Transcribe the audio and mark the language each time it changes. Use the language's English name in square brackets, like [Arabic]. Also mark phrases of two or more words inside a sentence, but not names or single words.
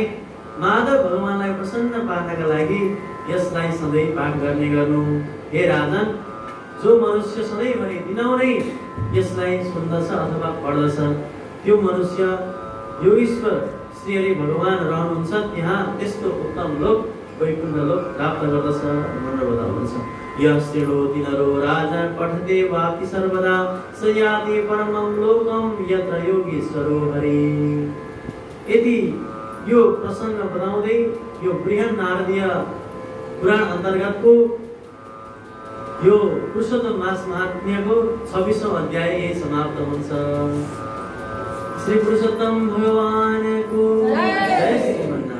[Nepali] माधव भगवानलाई प्रसन्न पार्नका लागि यसलाई सधैँ पाठ गर्ने गर्नु। हे राजन, जो मनुष्य सधैँभरि दिनहुँ यसलाई सुन्दछ अथवा पढ्दछ त्यो मनुष्य योगीश्वर श्री हरि भगवान रहनुहुन्छ त्यहाँ त्यस्तो उत्तम लोक वैकुण्ठ लोक प्राप्त गर्दछ भनेर बताउनुहुन्छ। [Sanskrit] यस्तिरोति नरो राजा पठते वापि सर्वदा स याति परमं लोकम यत्र योगीश्वरो हरि। [Nepali] यदि यो प्रसङ्ग बताउँदै यो बृहन् नारदीय पुराण अन्तर्गतको यो पुरुषोत्तम मास महात्म्यको 26औं अध्याय यही समाप्त हुन्छ। श्री पुरुषोत्तम भगवानको जय श्री